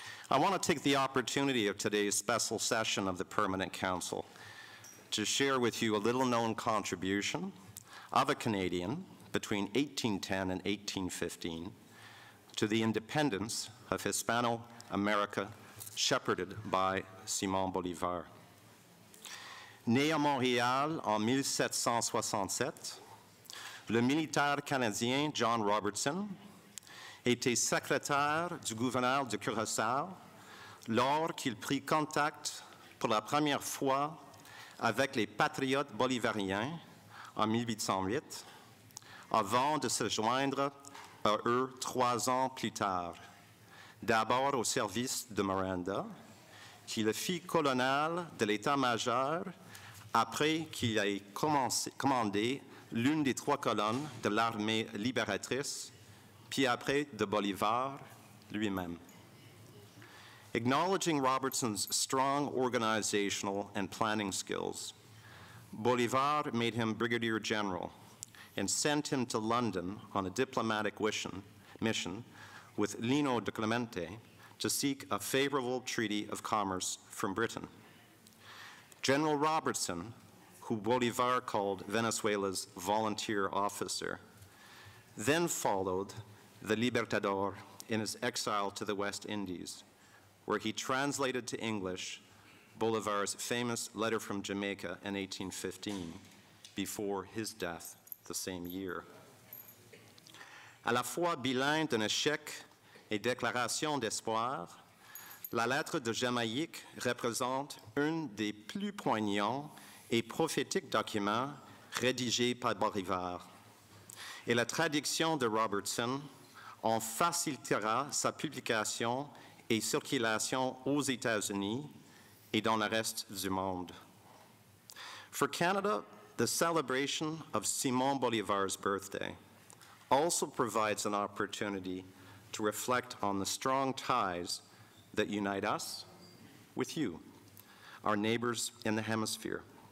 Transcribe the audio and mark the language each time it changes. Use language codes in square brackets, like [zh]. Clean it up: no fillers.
[en] I want to take the opportunity of today's special session of the Permanent Council to share with you a little-known contribution of a Canadian between 1810 and 1815 to the independence of Hispano-America shepherded by Simón Bolívar. [fr] Né à Montréal en 1767, le militaire canadien John Robertson était secrétaire du gouverneur de Curaçao lors qu'il prit contact pour la première fois avec les patriotes bolivariens en 1808, avant de se joindre à eux 3 ans plus tard, d'abord au service de Miranda, qui le fit colonel de l'état-major après qu'il ait commandé l'une des 3 colonnes de l'armée libératrice, puis après de Bolívar lui-même. [en] Acknowledging Robertson's strong organizational and planning skills, Bolívar made him brigadier general and sent him to London on a diplomatic mission with Lino de Clemente to seek a favorable treaty of commerce from Britain. General Robertson, who Bolívar called Venezuela's volunteer officer, then followed the Libertador in his exile to the West Indies, where he translated to English Bolívar's famous letter from Jamaica in 1815, before his death the same year. [fr] À la fois bilan d'un échec et déclaration d'espoir, la lettre de Jamaïque représente un des plus poignants et prophétiques documents rédigés par Bolívar. Et la traduction de Robertson On facilitera sa publication et circulation aux États-Unis et dans le reste du monde. [en] For Canada, the celebration of Simon Bolivar's birthday also provides an opportunity to reflect on the strong ties that unite us with you, our neighbors in the hemisphere.